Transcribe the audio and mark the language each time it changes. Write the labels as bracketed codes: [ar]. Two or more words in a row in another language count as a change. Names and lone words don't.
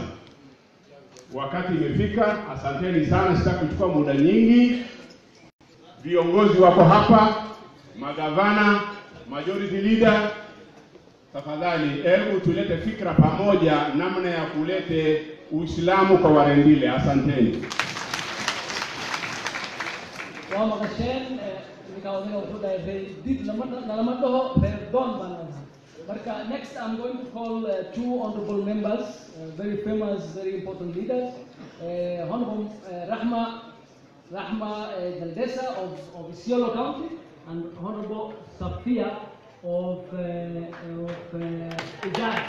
[sw] Wakati imefika, asanteni sana, sitaki kuchukua muda nyingi. Viongozi wako hapa, magavana, [en] majority leader, [sw] tafadhali hebu tulete fikra pamoja namna ya kulete Uislamu kwa Warendile. Asanteni. [so] waa maqasheen ninka wuxuu dhahay did lama dhaho reer doon baan nahay. [en] Marka next I'm going to call two honorable members, very famous, very important leaders, Honorable Rahma Daldesa of Isiolo County and Honorable Safia of Ijaz.